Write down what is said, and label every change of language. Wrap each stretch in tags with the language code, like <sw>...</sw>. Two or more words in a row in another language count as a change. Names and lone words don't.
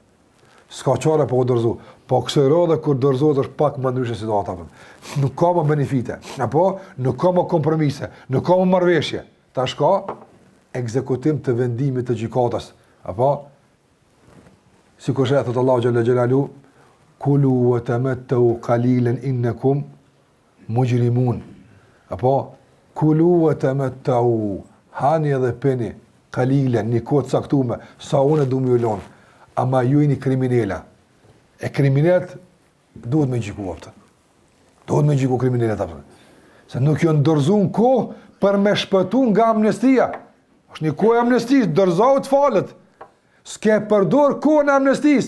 <sq>S'ka qare po u dorzu. Po kësoj radhe kur dorzohet është pak më ndryshe situata. Nuk ka më benefite, apo nuk ka më kompromise, nuk ka më marrëveshje. Tash ka ekzekutim të vendimit të gjykatës. Apo sikur e thot Allahu</sq> <ar>جل جلاله, كلوا وتمتعوا قليلا إنكم مجرمون.</ar> <sq>Apo</sq> <ar>كلوا وتمتعوا,</ar> <sq>hani edhe peni qalilan, një kohë caktuar, sa unë du më ulon. Ama ju jeni kriminala. E kriminalet duhet me gjyku apëtë. Duhet me gjyku kriminalet apëtë. Se nuk jo në dorzu në kohë për me shpëtu nga amnestia. është një kohë e amnestisë, dorzohu të falet. S'ke përdor kohën e amnestisë.</sq>